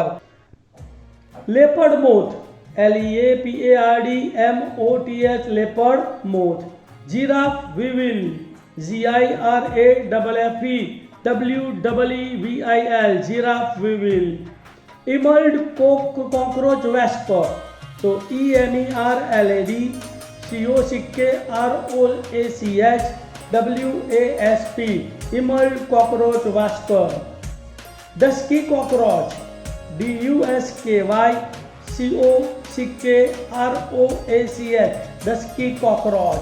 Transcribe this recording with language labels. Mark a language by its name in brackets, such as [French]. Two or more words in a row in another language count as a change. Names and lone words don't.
[English] Leopard moth, LEAPARDMOTH leopard moth. Giraffe weevil, GIRAFFE WEEVIL giraffe weevil. Emerald cockroach wasp, तो EMERLAD COCKROACH WASP emerald cockroach wasp. Dusky cockroach, DUSKY COCKROACH dusky cockroach.